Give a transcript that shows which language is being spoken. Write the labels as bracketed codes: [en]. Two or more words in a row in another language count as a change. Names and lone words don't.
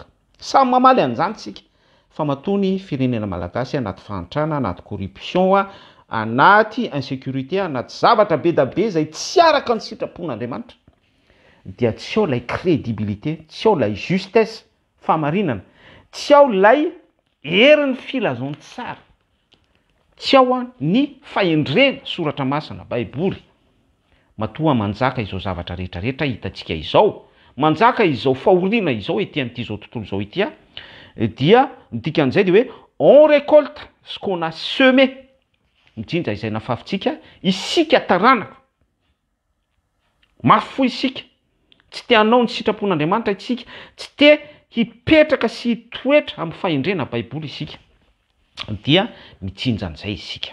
[mg] Samy mamaly an'izany tsika, fa matony firenena malagasy anaty fahantrana, anaty corruption, anaty insécurité, anaty zavatra be da be zay tsy araka ny sitrapon'Andriamanitra, dia tsy ao lay crédibilité, tsy ao lay justesse, famarinana, tsy ao lay herin'ny filazantsara, tsy ao ny fahendrena soratra masina, baiboly. Matoa manjaka izao zavatra rehetrarehetra hitantsika izao, manjaka izao fahoriana izao ety amin'ity zao tontolo zao ity a, dia ny dikan'izay dia hoe [fr] on récolte ce qu'on a semé. [mg] Indrindra izay nafafintsika, isika taranaka, mafy fo isika, tsy te hanao ny sitrapon'Andriamanitra isika, tsy te hipetraka sy hitoetra amin'ny fahendrena baiboly isika, dia mitsinjan'izay isika.